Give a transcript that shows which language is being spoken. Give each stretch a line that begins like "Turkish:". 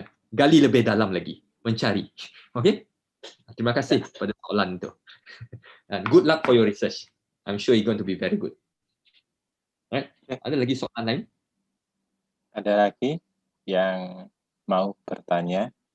Malay: Gali lebih dalam lagi, mencari. Okay? Terima kasih pada soalan itu.
English: And good luck for your research. I'm sure you're going to be very good.
Malay: Right? Ada lagi soalan lain? Ada lagi yang mau bertanya?